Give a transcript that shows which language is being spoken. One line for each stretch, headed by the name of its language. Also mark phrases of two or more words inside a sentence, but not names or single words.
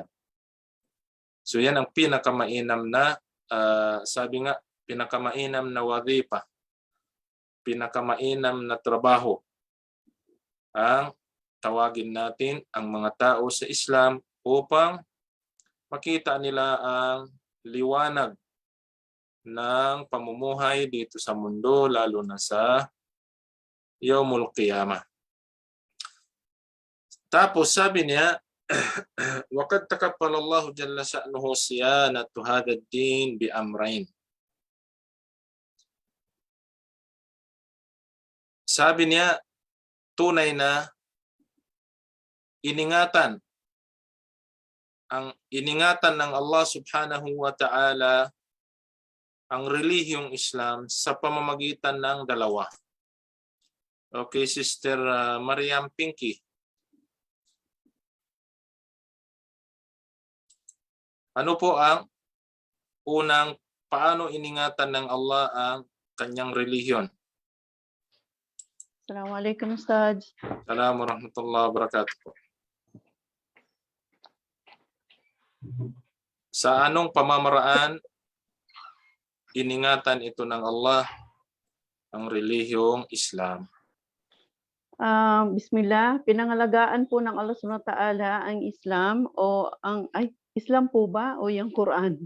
Filipino: So yan ang pinakamainam na, sabi nga, pinakamainam na wadhifa, pinakamainam na trabaho ang tawagin natin ang mga tao sa Islam upang makita nila ang liwanag ng pamumuhay dito sa mundo, lalo na sa
Arabic: يوم القيامة.
Filipino: Tapos sabi niya,
Arabic: وَقَدْ تَكَفَّلَ اللَّهُ جَلَّ شَأْنُهُ صِيَانَةَ هَذَا الدِّينِ بِأَمْرَيْنِ.
Filipino: Sabi niya, tunay na iningatan ng Allah
Arabic: سبحانه وتعالى
Filipino: ang relihiyong Islam sa pamamagitan ng dalawa. Okay, Sister Mariam Pinky. Ano po ang unang, paano iningatan ng Allah ang kanyang relihiyon?
Arabic: السلام عليكم أستاذ. السلام عليكم ورحمة الله وبركاته.
Filipino: Sa anong pamamaraan iningatan ito ng Allah ang relihiyong Islam? Bismillah, pinangalagaan po ng Allah
Arabic: سبحانه وتعالى
Filipino: ang Islam o Islam po ba o yung Quran?